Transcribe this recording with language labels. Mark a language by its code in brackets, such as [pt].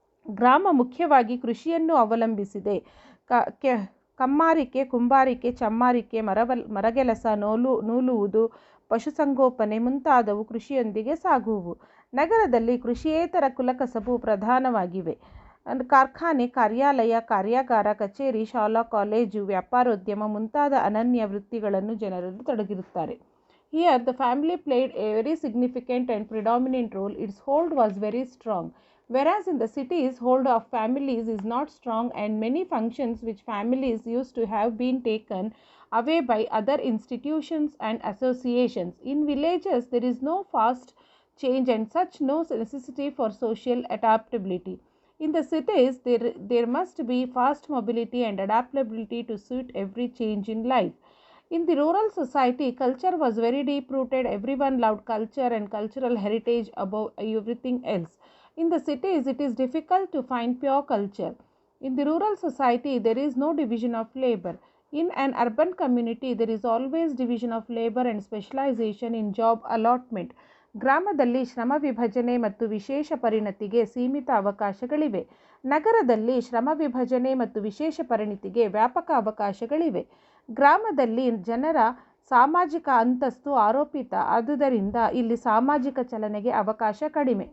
[kn] ಗ್ರಾಮ ಮುಖ್ಯವಾಗಿ ಕೃಷಿಯನ್ನು ಅವಲಂಬಿಸಿದೆ. ಕಮ್ಮಾರಿಕೆ, ಕುಂಬಾರಿಕೆ, ಚಮ್ಮಾರಿಕೆ, ಮರಗೆಲಸ, ನೂಲುವುದು, ಪಶುಸಂಗೋಪನೆ ಮುಂತಾದವು ಕೃಷಿಯೊಂದಿಗೆ ಸಾಗುವುವು. ನಗರದಲ್ಲಿ ಕೃಷಿಯೇತರ ಕುಲಕಸಬು ಪ್ರಧಾನವಾಗಿವೆ. ಕಾರ್ಖಾನೆ, ಕಾರ್ಯಾಲಯ, ಕಾರ್ಯಾಗಾರ, ಕಚೇರಿ, ಶಾಲಾ, ಕಾಲೇಜು, ವ್ಯಾಪಾರೋದ್ಯಮ ಮುಂತಾದ ಅನನ್ಯ ವೃತ್ತಿಗಳನ್ನು ಜನರಲ್ಲಿ ತೊಡಗಿರುತ್ತಾರೆ. [en] Here, the family played a very significant and predominant role. Its hold was very strong. Whereas in the cities, hold of families is not strong, and many functions which families used to have been taken away by other institutions and associations. In villages, there is no fast change and such no necessity for social adaptability. In the cities, there must be fast mobility and adaptability to suit every change in life. In the rural society, culture was very deep rooted. Everyone loved culture and cultural heritage above everything else. In the cities, it is difficult to find pure culture. In the rural society, there is no division of labor. In an urban community, there is always division of labor and specialization in job allotment. [kn] ಗ್ರಾಮದಲ್ಲಿ ಶ್ರಮ ವಿಭಜನೆ ಮತ್ತು ವಿಶೇಷ ಪರಿಣತಿಗೆ ಸೀಮಿತ ಅವಕಾಶಗಳಿವೆ. ನಗರದಲ್ಲಿ ಶ್ರಮ ವಿಭಜನೆ ಮತ್ತು ವಿಶೇಷ ಪರಿಣತಿಗೆ ವ್ಯಾಪಕ ಅವಕಾಶಗಳಿವೆ. ಗ್ರಾಮದಲ್ಲಿ ಜನರ ಸಾಮಾಜಿಕ ಅಂತಸ್ತು ಆರೋಪಿತ, ಆದುದರಿಂದ ಇಲ್ಲಿ ಸಾಮಾಜಿಕ ಚಲನೆಗೆ ಅವಕಾಶ ಕಡಿಮೆ.